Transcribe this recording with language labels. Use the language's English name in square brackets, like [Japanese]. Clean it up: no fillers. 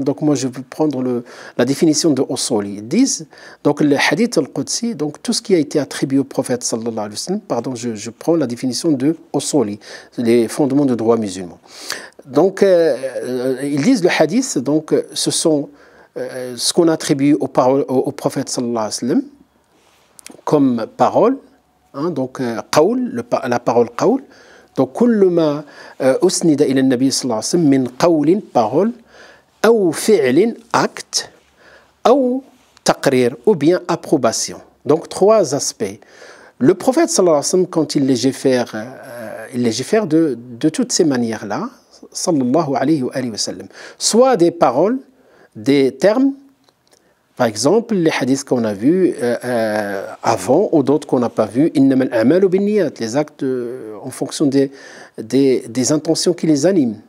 [French] Donc moi, je vais prendre la définition de Usuli. Ils disent, donc le hadith al-Qudsi, donc tout ce qui a été attribué au prophète sallallahu alayhi wa sallam, pardon, je prends la définition de Usuli, les fondements du droit musulman. Donc, ils disent le hadith, donc ce sont ce qu'on attribue au prophète sallallahu alayhi wa sallam comme parole, hein, donc qawl, la parole qawl. [Arabic] Donc, كل ما أسند إلى النبي صلى الله عليه وسلم من قول parole أو فعل acte أو تقرير [French] ou bien approbation. Donc, trois aspects. Le prophète sallallahu alayhi wa sallam, quand il légifère de toutes ces manières-là, sallallahu alayhi wa sallam, soit des paroles, des termes. Par exemple, les hadiths qu'on a vus avant ou d'autres qu'on n'a pas vus, [Arabic] إنما الأعمال بالنيات, [French] les actes en fonction des intentions qui les animent.